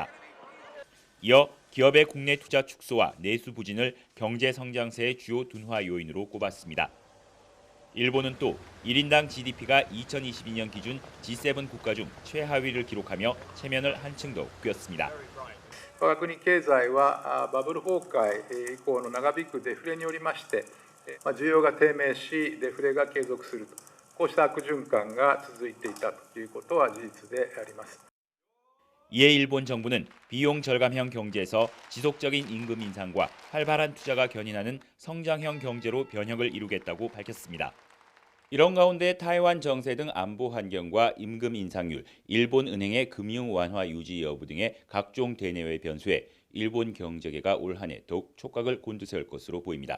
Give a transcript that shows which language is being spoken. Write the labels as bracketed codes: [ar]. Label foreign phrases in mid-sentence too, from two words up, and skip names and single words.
[ko] 이어 기업의 국내 투자 축소와 내수 부진을 경제 성장세의 주요 둔화 요인으로 꼽았습니다. 일본은 또 1인당 GDP가 2022년 기준 G7 국가 중 최하위를 기록하며 체면을 한층 더 구겼습니다. [ja] 我が国経済はバブル崩壊以降の長引くデフレによりまして需要が低迷しデフレが継続するとこうした悪循環が続いていたということは事実であります。 [ko] 이에 일본 정부는 비용 절감형 경제에서 지속적인 임금 인상과 활발한 투자가 견인하는 성장형 경제로 변혁을 이루겠다고 밝혔습니다. 이런 가운데 타이완 정세 등 안보 환경과 임금 인상률, 일본 은행의 금융 완화 유지 여부 등의 각종 대내외 변수에 일본 경제계가 올 한 해 더욱 촉각을 곤두세울 것으로 보입니다.